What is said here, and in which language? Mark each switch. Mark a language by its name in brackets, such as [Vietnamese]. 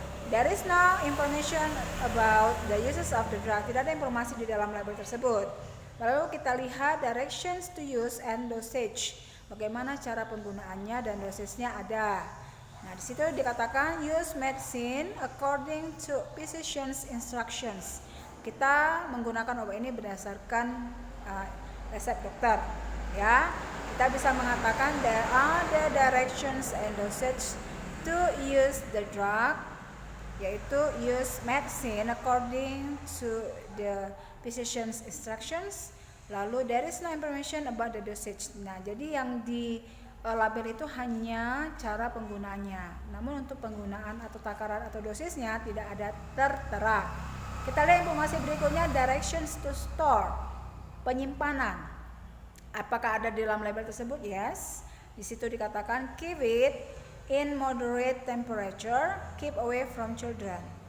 [English] There is no information about the uses of the drug. [Indonesian] Tidak ada informasi di dalam label tersebut. Lalu kita lihat [English] directions to use and dosage. [Indonesian] Bagaimana cara penggunaannya dan dosisnya ada. Nah, di situ dikatakan [English] use medicine according to physician's instructions. [Indonesian] Kita menggunakan obat ini berdasarkan resep dokter, ya. Kita bisa mengatakan [English] there are the directions and dosage to use the drug, [Indonesian] yaitu [English] use medicine according to the physician's instructions. [Indonesian] Lalu [English] there is no information about the dosage. [Indonesian] Nah, jadi yang di label itu hanya cara penggunaannya. Namun untuk penggunaan atau takaran atau dosisnya tidak ada tertera. Kita lihat informasi berikutnya, [English] directions to store, [Indonesian] penyimpanan. Apakah ada di dalam label tersebut? [English] Yes. [Indonesian] Di situ dikatakan [English] keep it in moderate temperature, keep away from children.